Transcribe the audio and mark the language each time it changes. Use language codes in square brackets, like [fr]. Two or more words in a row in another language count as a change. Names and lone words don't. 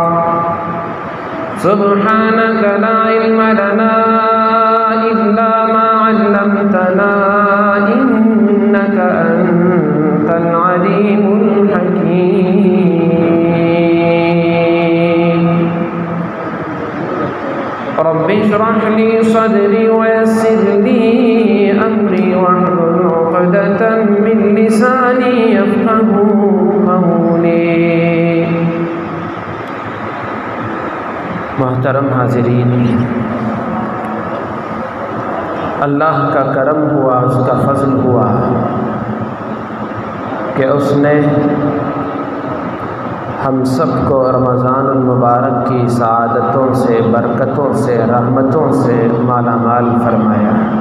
[ar] سبحانك لا علم لنا إلا ما علمتنا إنك أنت العليم الحكيم. رب اشرح لي صدري ويسر لي أمري واحلل عقدة من لساني يفقهوا قولي. [ur] محترم حاضرین، اللہ کا کرم ہوا، اس کا فضل ہوا کہ اس نے ہم سب کو رمضان المبارک کی سعادتوں سے، برکتوں سے، رحمتوں سے مالا مال فرمایا.